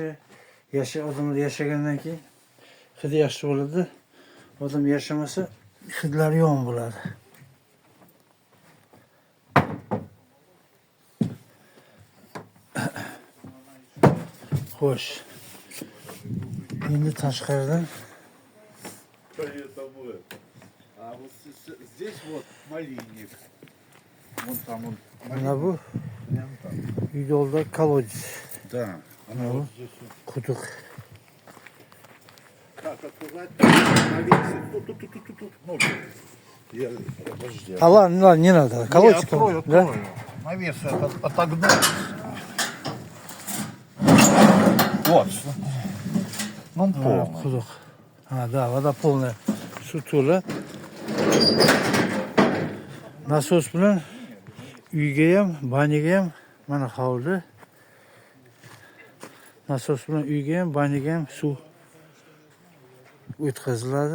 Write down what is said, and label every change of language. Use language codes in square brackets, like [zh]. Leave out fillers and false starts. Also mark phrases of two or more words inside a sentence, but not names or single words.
[uz] Odamlar yashagandan keyin hidi yaxshi bo'ladi. Odam yashamasa hidlari yomon bo'ladi. Xo'sh. Endi tashqaridan [ru] А вот здесь вот малинник. Вон там он. [uz] mana bu [ru] Прям там. [uz] yo'lda kolodец. [ru] Да. Она Ну. вот здесь вот. [uz] Quduq. [ru] Как открывать? Навесить. Тут. Ну, я, подожди. Ладно, не надо. Не, Колодец. открою. Да? Навес отогнул. Вот. Ну, [uz] Mana [ru] полный. [uz] quduq. Ha, da, [ru] вода полный. [uz] Suv to'la. Nasos bilan uyga ham, banyaga ham mana hovli. Nasos bilan uyga ham, banyaga ham suv o'tkaziladi.